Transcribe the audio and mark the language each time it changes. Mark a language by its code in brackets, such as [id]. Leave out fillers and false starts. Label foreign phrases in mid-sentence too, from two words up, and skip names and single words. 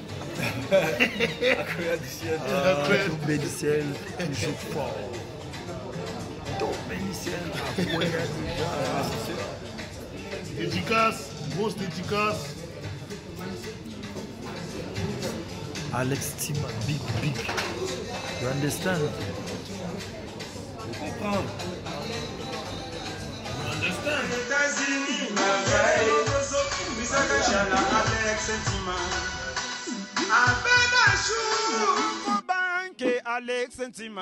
[fr] Akoya du ciel. Tomber du ciel, toujours fort. Tomber du ciel, Akoya déjà. Dédicace, grosse dédicace. Alex Tima, big. [en] You understand? [fr] Je comprends. Alex Sentima.